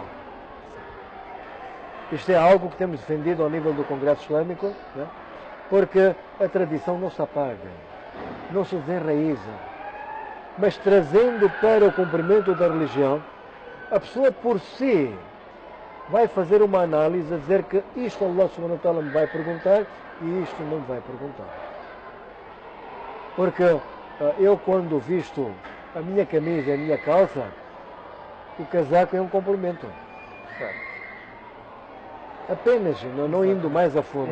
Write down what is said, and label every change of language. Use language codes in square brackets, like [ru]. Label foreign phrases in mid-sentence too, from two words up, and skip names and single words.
[pt] Isto é algo que temos defendido ao nível do Congresso Islâmico, né? Porque a tradição não se apaga, não se desenraiza, mas trazendo para o cumprimento da religião, a pessoa por si vai fazer uma análise a dizer que isto [ar] الله سبحانه وتعالى [pt] me vai perguntar e isto não me vai perguntar. Porque eu quando visto a minha camisa e a minha calça, o casaco é um complemento. Apenas, não indo mais a fundo.